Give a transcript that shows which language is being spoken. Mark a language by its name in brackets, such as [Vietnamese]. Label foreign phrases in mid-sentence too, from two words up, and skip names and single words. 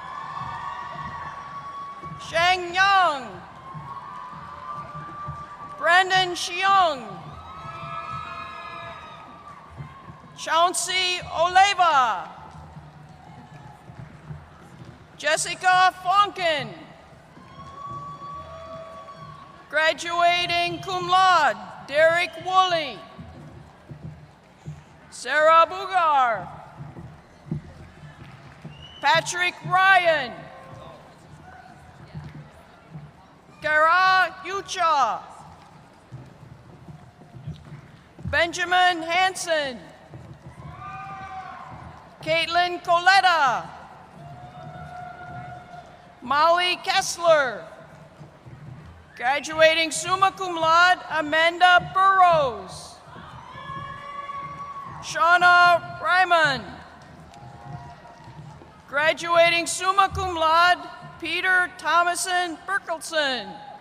[English] Shang Yang. Brandon Xiong. Chauncey Oleva. Jessica Fonken. Graduating [Latin] cum laude, [English] Derek Woolley. Sarah Bugar. Patrick Ryan. Kara Yucha. Benjamin Hansen. Caitlin Coletta. Molly Kessler. Graduating [Latin] summa cum laude, [English] Amanda Burrows. Shauna Ryman. Graduating [Latin] summa cum laude, [English] Peter Thomason Berkelson.